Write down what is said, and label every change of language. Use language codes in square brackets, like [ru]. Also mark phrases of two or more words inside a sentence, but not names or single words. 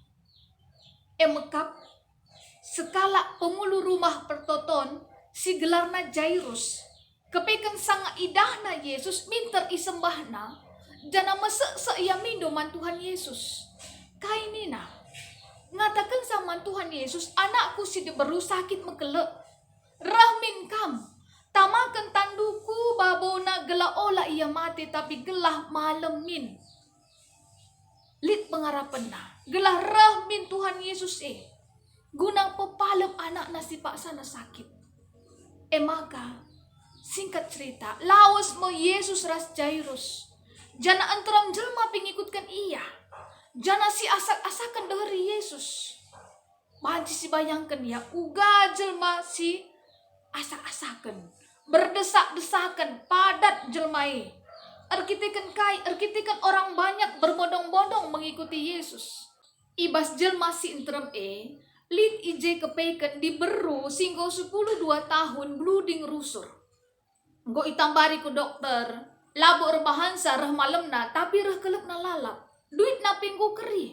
[btx] emekap sekala pemulu rumah pertoton si gelarna Jairus kepekan sanga idahna Yesus minter isembahna jana mesek ia mindo man Tuhan Yesus kainina ngatakan sama Tuhan Yesus anakku si diberu sakit mekelek rahmin kam tamakan tanduku babona gelah olah ia mati tapi gelah malemin lit pengharapenna gelah rahmin Tuhan Yesus guna pepalem anak nasi paksana sakit [id] maka singkat cerita [btx] lawas mo Yesus ras Jairus jana antaram jelma pengikutkan ia jana si asak-asakan dari Yesus Manci si bayangkan ya uga jelma si asak-asakan berdesak-desakan padat jelmai erkitikan [id] orang banyak berbondong-bondong mengikuti Yesus [btx] ibas jelma si interim lit ije kepeken di beru singgo 10 2 tahun bluding rusur. Nggo itambari ku dokter, labo rebahan reh malemna tapi reh kelep na lalap. Duit na penggo keri.